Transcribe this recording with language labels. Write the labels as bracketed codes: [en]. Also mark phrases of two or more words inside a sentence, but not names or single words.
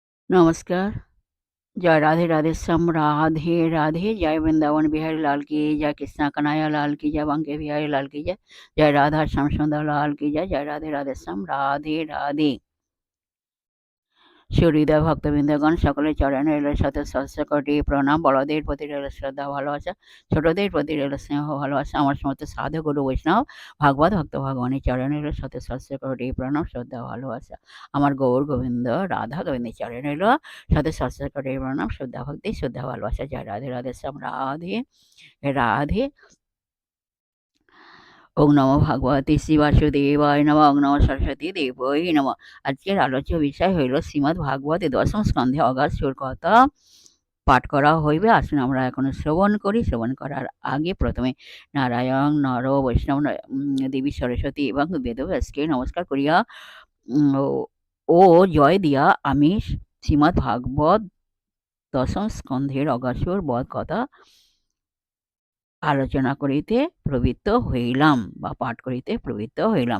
[hi] नमस्कार। जय राधे राधे श्याम राधे राधे। जय वृंदावन बिहारी लाल की जय, कृष्णा कन्हैया लाल की जय, बांके बिहारी लाल की जय, जय राधा श्याम सुंदर लाल की जय, जय राधे राधे श्याम राधे राधे। [bn] সুহৃদয় ভক্তবৃন্দগণ, সকলের চরণে রইল শত সহস্র কোটি প্রণাম। বড়দের প্রতি রইল শ্রদ্ধা ভালোবাসা, ছোটদের প্রতি রইল স্নেহ ভালোবাসা। আমার সমস্ত সাধু গুরু বৈষ্ণব ভাগবত ভক্ত ভগবানের চরণে রইল শত সহস্র কোটি প্রণাম, শ্রদ্ধা ভালোবাসা। আমার গৌর গোবিন্দ রাধা গোবিন্দের চরণে রইল শত সহস্র কোটি প্রণাম, শ্রদ্ধা ভক্তি, শ্রদ্ধা ভালোবাসা। জয় রাধে রাধে শ্যাম রাধে রাধে। [sa] ওং নমো ভগবতে শ্রী বাসুদেবায় নমঃ। ওং নমঃ সরস্বতী দেবৈ নমঃ। [bn] আজকের আলোচ্য বিষয় হইল শ্রীমদ্ ভাগবতে দশম স্কন্ধে অগাস্ত্যর কথা পাঠ করা হইবে। আসুন আমরা এখন শ্রবণ করি। শ্রবণ করার আগে প্রথমে নারায়ণ নর বৈষ্ণব দেবী সরস্বতী এবং বেদব্যাসকে নমস্কার করিয়া ও জয় দিয়া আমি শ্রীমদ্ ভাগবত দশম স্কন্ধের অগাস্ত্যর বধ কথা আলোচনা করিতে প্রবৃত্ত হইলাম বা পাঠ করিতে প্রবৃত্ত হইলাম।